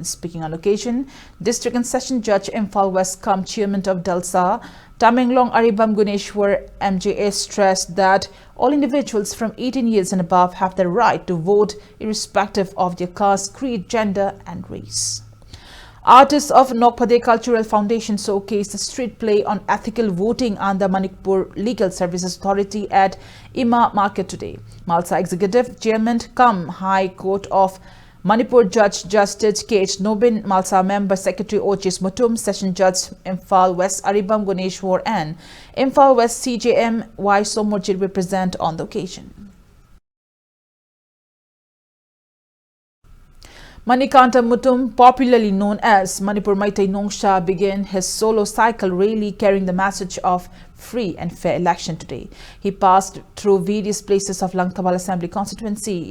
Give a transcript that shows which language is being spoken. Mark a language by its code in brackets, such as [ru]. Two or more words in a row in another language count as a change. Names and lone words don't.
[en] Speaking on occasion, District and Session Judge Imphal West Camp Chairman of Dalsa, Tamenglong Aribam Guneshwar MJA stressed that all individuals from 18 years and above have the right to vote irrespective of their caste, creed, gender and race. Artists of Nokpade Cultural Foundation showcased a street play on ethical voting under Manipur Legal Services Authority at Ima Market today. Malsa Executive Chairman cum High Court of Manipur Judge Justice K.H. Nobin, Malsa Member Secretary Ochis Mutum, Session Judge Imphal West Aribam Guneshwar and Imphal West CJM Y Somorjit were present on the occasion. Manikanta Mutum, popularly known as Manipur Maitai Nongsha, began his solo cycle rally carrying the message of free and fair election today. He passed through various places of Langtabal Assembly constituency.